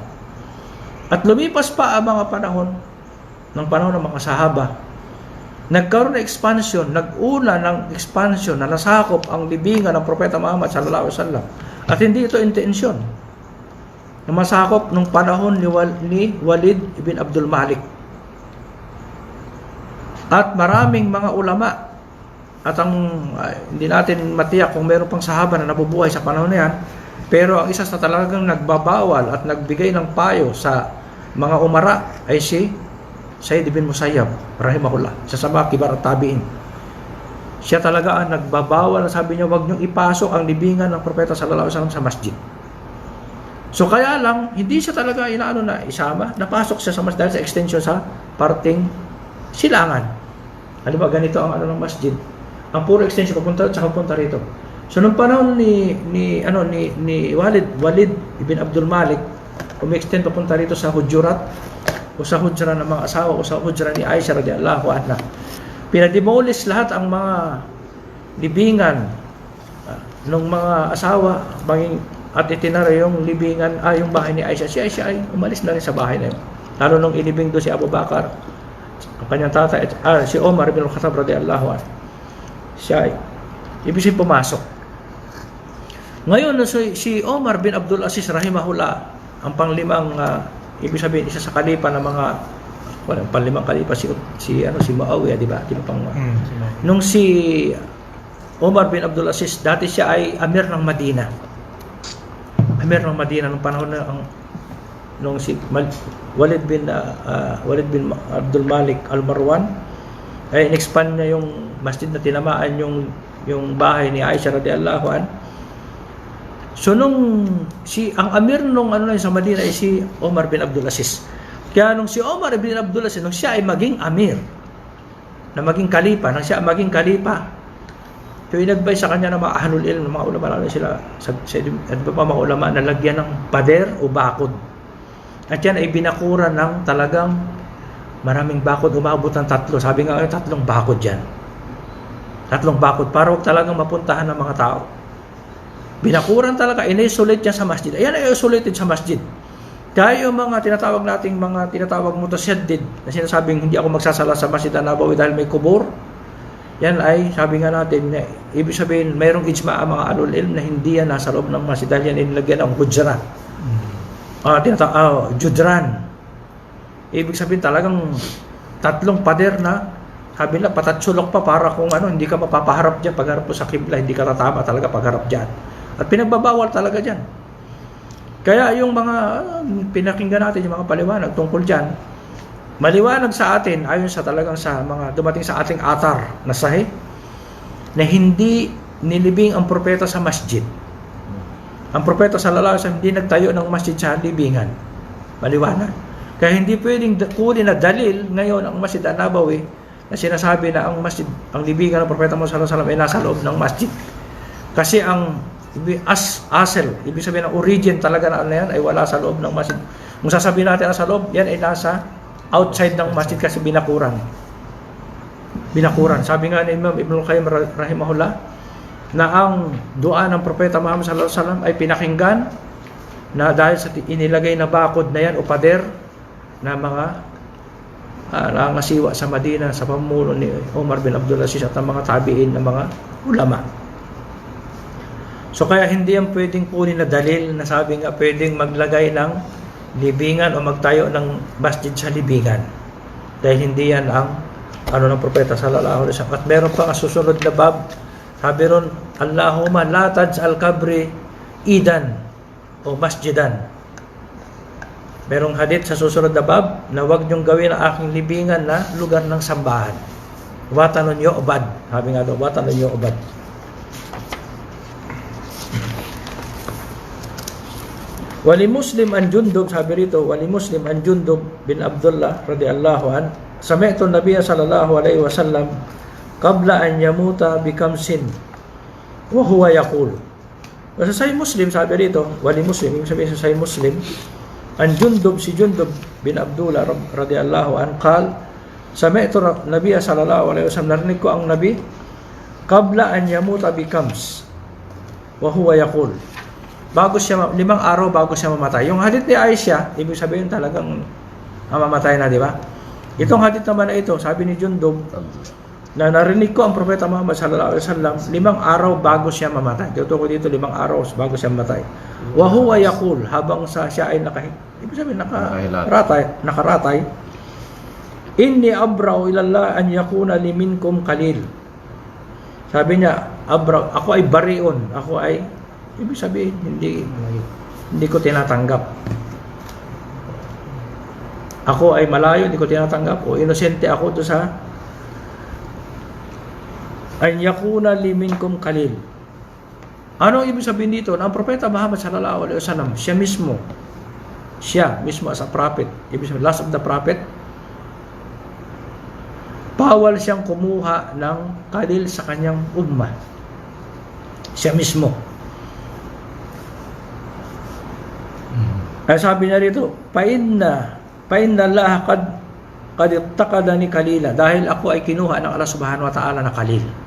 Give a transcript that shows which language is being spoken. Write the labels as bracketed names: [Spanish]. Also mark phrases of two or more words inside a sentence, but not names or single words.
[Filipino] At lumipas pa ang mga panahon ng mga sahaba, nagkaroon ng expansion, nag-una ng expansion na nasakop ang libingan ng Propeta Muhammad [Arabic] صلى الله عليه وسلم. [Filipino] At hindi ito intensyon na masakop nung panahon ni Walid ibn Abdul Malik. At maraming mga ulama, at hindi natin matiyak kung meron pang sahaba na nabubuhay sa panahon na yan, pero ang isa sa talagang nagbabawal at nagbigay ng payo sa mga umara ay si Sa'id ibn Musayyab rahimahullah, sa mga kibar at tabi'in. Siya talaga ang nagbabawal, sabi niya, wag niyong ipasok ang libingan ng Propeta [Arabic] صلى الله عليه وسلم [Filipino] sa masjid. So kaya lang, hindi siya talaga isama, napasok siya sa masjid dahil sa extension sa parting silangan. Halimbawa, ganito ang ng masjid. Ang puro extension papunta at papunta rito. So nung panahon ni Walid ibn Abdul Malik, umi-extend papunta rito sa Hujurat, o sa hujra ng mga asawa, o sa hujra ni Aisha [Arabic] رضي الله عنها. [Filipino] Pinademolish lahat ang mga libingan ng mga asawa, at itinara yung libingan, yung bahay ni Aisha. Si Aisha ay umalis na rin sa bahay na yun. Lalo nung inibing doon si Abu Bakar, ang kanyang tatay, si Omar ibn Khattab [Arabic] رضي الله عنه. [Filipino] Siya ay ibig sabihin pumasok. Ngayon, si Omar bin Abdul Aziz rahimahullah, ang panglimang, ibig sabihin, isa sa kalipa ng mga, panglimang kalipa, si Muawiyah, di ba? Nung si Omar bin Abdul Aziz, dati siya ay Amir ng Madina. Amir ng Madina, nung panahon na, nung si Walid bin Abdul Malik Al-Marwan, ay in-expand niya yung masjid na tinamaan yung bahay ni Aisha [Arabic] رضي الله عن. [Filipino] So ang amir nung sa Madina ay si Omar bin Abdul Aziz. Kaya nung si Omar bin Abdul Aziz, nung siya ay maging amir, na maging kalipa, nang siya maging kalipa, so in-advise sa kanya ng mga [Arabic] أهل العلم, [Filipino] ng mga ulama, lalo sila sa mga ulama na lagyan ng pader o bakod. At yan ay binakuran ng talagang maraming bakod, umabot ng 3. Sabi nga, 3 bakod yan. 3 bakod para huwag talagang mapuntahan ng mga tao. Binakuran talaga, in-isolate niya sa masjid. Ayan ay isolated sa masjid. Kaya yung mga tinatawag mutasaddid na sinasabing hindi ako magsasala sa Masjid an-Nabawi dahil may kubur, yan ay, sabi nga natin, ibig sabihin, mayroong ijma ang mga [Arabic] أهل العلم [Filipino] na hindi yan nasa loob ng masjid dahil yan inilagyan ng hujra. Judran. Ibig sabihin talagang 3 pader na sabi na patatsulok pa para kung hindi ka mapapaharap dyan pagharap mo sa kibla, hindi ka tatama talaga pagharap dyan. At pinagbabawal talaga dyan. Kaya yung mga pinakinggan natin, yung mga paliwanag tungkol dyan, maliwanag sa atin ayon sa talagang sa mga dumating sa ating atar na sahih na hindi nilibing ang propeta sa masjid. Ang propeta [Arabic] صلى الله عليه وسلم [Filipino] hindi nagtayo ng masjid sa libingan. Maliwanag. Kaya hindi pwedeng kunin na dalil ngayon ang Masjid an-Nabawi na sinasabi na ang masjid, ang libingan ng propeta Muhammad [Arabic] صلى الله عليه وسلم [Filipino] ay nasa loob ng masjid. Kasi ang asel, ibig sabihin ang origin talaga na yan ay wala sa loob ng masjid. Kung sasabihin natin nasa loob, yan ay nasa outside ng masjid kasi binakuran. Sabi nga ni Imam Ibn al-Qayyim rahimahullah na ang dua ng propeta Muhammad [Arabic] صلى الله عليه وسلم [Filipino] ay pinakinggan na dahil sa inilagay na bakod na yan o pader na mga nangasiwa sa Madina sa pamumuno ni Omar bin Abdul Aziz at ang mga tabi'in ng mga ulama. So kaya hindi yan pwedeng kunin na dalil na sabi nga pwedeng maglagay ng libingan o magtayo ng masjid sa libingan. Dahil hindi yan ang ng propeta [Arabic] صلى الله عليه وسلم. [Filipino] At meron pa ang susunod na bab, sabi ron, [Arabic] اللهم لا تجعل قبري عيدا أو مسجدا. [Filipino] Merong hadith sa susunod na bab na huwag niyong gawin ang aking libingan na lugar ng sambahan. [Arabic] وثنا يعبد. [Filipino] Sabi nga doon, [Arabic] وثنا يعبد. ولمسلم عن جندب, [Filipino] sabi rito, [Arabic] ولمسلم عن جندب بن عبد الله رضي الله عن سمعت النبي صلى الله عليه وسلم قبل أن يموت بخمس وهو يقول. [Filipino] Sa Sahih Muslim, sabi rito, [Arabic] ولمسلم, [Filipino] ibig sabihin sa Sahih Muslim, an Jundub, si Jundub bin Abdullah [Arabic] رضي الله عن قال سمعت النبي صلى الله عليه وسلم, [Filipino] narinig ko ang nabi [Arabic] قبل أن يموت بخمس وهو يقول. [Filipino] Bago siya 5 araw bago siya mamatay. Yung hadith ni Aisha, ibig sabihin talagang mamatay na, di ba? Itong hadith naman na ito, sabi ni Jundub, na narinig ko ang propeta Muhammad [Arabic] صلى الله عليه وسلم [Filipino] 5 araw bago siya mamatay. Tutukoy dito 5 araw bago siya mamatay. [Arabic] وهو يقول, [Filipino] habang siya ay ibig sabihin nakaratay. [Arabic] إني أبرأ إلى الله أن يكون لي منكم خليل. [Filipino] Sabi niya, ako ay bariun, ako ay ibig sabihin, hindi ko tinatanggap. Ako ay malayo, hindi ko tinatanggap. O inosente ako to sa [Arabic] أن يكون لي منكم خليل. [Filipino] Ano ibig sabihin dito? Ang propeta Muhammad [Arabic] صلى الله عليه وسلم, [Filipino] siya mismo [English] as a prophet, [Filipino] ibig sabihin, [English] last of the prophet, [Filipino] bawal siyang kumuha ng qalil sa kanyang ummah. Siya mismo. Ay sabi niya rito, pa [Arabic] إن الله قد اتخذني خليلا, [Filipino] dahil ako ay kinuha ng Allah [Arabic] سبحانه وتعالى [Filipino] na qalil.